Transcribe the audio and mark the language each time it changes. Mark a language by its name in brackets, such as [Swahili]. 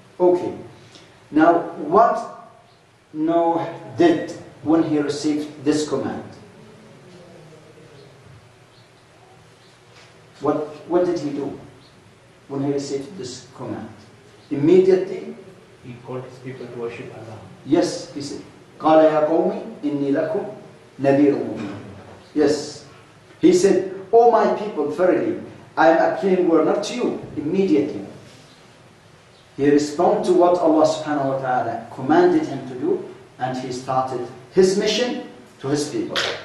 [English] Okay, now what Noah did when he received this command? What did he do when he received this command? Immediately, he called his people to worship Allah. Yes, he said, [Arabic] قَالَ يَا قَوْمِ إِنِّي لَكُمْ نَذِيرٌ مُّبِينٌ. [English] Yes, he said, oh my people, verily, I am a plain warner to you. Immediately, he responded to what Allah subhanahu wa ta'ala commanded him to do, and he started his mission to his people.